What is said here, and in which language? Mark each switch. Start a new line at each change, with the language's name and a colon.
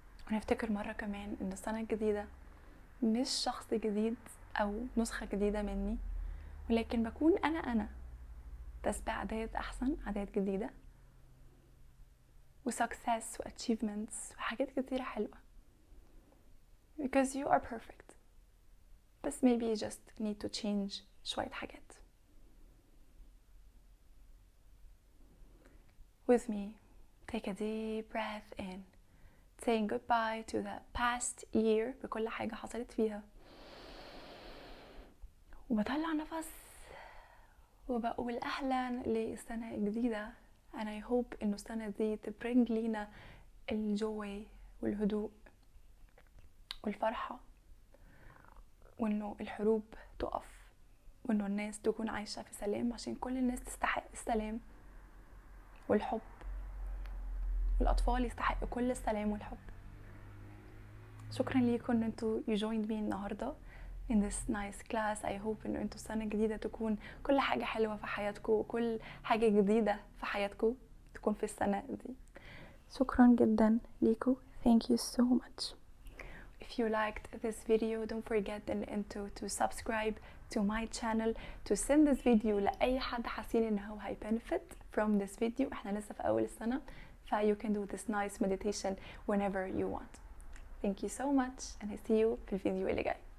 Arabic: ونفتكر مرة كمان ان السنة الجديدة مش شخص جديد او نسخة جديدة مني، ولكن بكون انا بس بعادات احسن، عادات جديدة وsuccess وachievements وحاجات كتيرة حلوة.
English: because you are perfect، بس maybe you just need to change
Arabic: شوية حاجات.
English: with me, take a deep breath in, saying goodbye to the past year
Arabic: بكل حاجة حصلت فيها، وبطلع نفس وبقول أهلا للسنة الجديدة.
English: and I hope
Arabic: إنه السنة دي تبرنج لينا الجوي والهدوء والفرحة، وإنه الحروب تقف، وإنه الناس تكون عايشة في سلام، عشان كل الناس تستحق السلام والحب والأطفال يستحقوا كل السلام والحب. شكرا ليكم ان انتوا
English: you joined me
Arabic: النهارده
English: in this nice class. I hope
Arabic: ان انتوا السنة الجديدة تكون كل حاجة حلوة في حياتكم وكل حاجة جديدة في حياتكم تكون في السنة دي. شكرا جدا ليكم.
English: Thank you so much. If you liked this video, don't forget to subscribe to my channel, to send this video
Arabic: لأي حد حاسين ان هو هي
English: benefit from this video.
Arabic: احنا لسه في أول السنة
English: you can do this nice meditation whenever you want. Thank you so much and I see you
Arabic: في الفيديو اللي جاي.